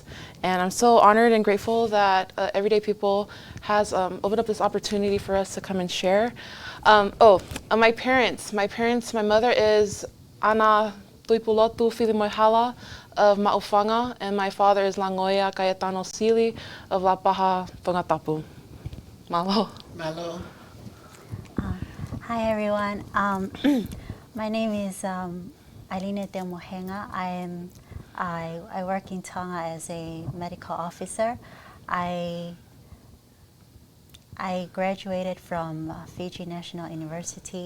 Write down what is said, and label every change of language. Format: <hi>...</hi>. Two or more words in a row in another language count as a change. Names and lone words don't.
<en>And I'm so honored and grateful that Everyday People has opened up this opportunity for us to come and share. My parents. My mother is Ana Tuipulotu Filimoihala of Ma'ufanga, and my father is Langoya Cayetano Sili of La Paha Tongatapu. Malo. Malo. Hi everyone. My name is Aline Teumohenge. I work in Tonga as a medical officer. I graduated from Fiji National University.</en>